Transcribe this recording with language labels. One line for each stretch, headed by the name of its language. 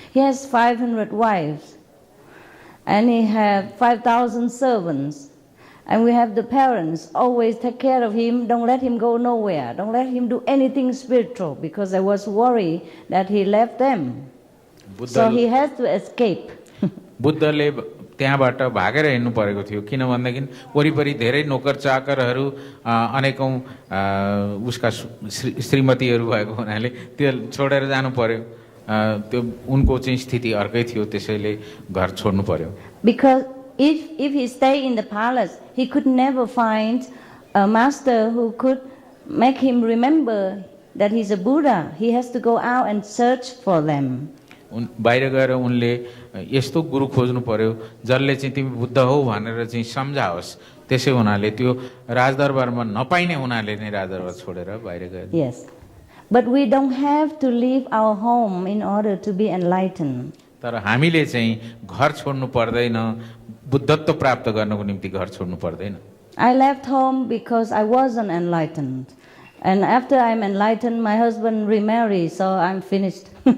English: He has 500 wives, and he had 5,000 servants. And we have the parents always take care of him, don't let him go nowhere, don't let him do anything spiritual because I was worried that he left them. So he has to escape.
Nepali: बुद्धले त्यहाँबाट भागेर हिँड्नु परेको थियो किन भन्दाखेरि वरिपरि धेरै नोकर चाकरहरू अनेकौं उसका श्रीमतीहरू भएको हुनाले त्यो छोडेर जानु पर्यो त्यो उनको चाहिँ स्थिति अर्कै थियो त्यसैले घर छोड्नु पर्यो
English: Because if he stayed in the palace, he could never find a master who could make him remember that he's a Buddha. He has to go out and search for them.
Nepali: बाहिर गएर उनले यस्तो गुरु खोज्नु पर्यो जसले चाहिँ तिमी बुद्ध हौ भनेर चाहिँ सम्झाओस् त्यसै हुनाले त्यो राजदरबारमा नपाइने हुनाले नै राजदरबार छोडेर बाहिर गए
English: Yes. But we don't have to leave our home in order to be enlightened.
Nepali: तर हामीले चाहिँ घर छोड्नु पर्दैन बुद्धत्व प्राप्त गर्नको निम्ति घर छोड्नु पर्दैन
English: I left home because I wasn't enlightened. And after I'm enlightened, my husband remarried, so I'm finished.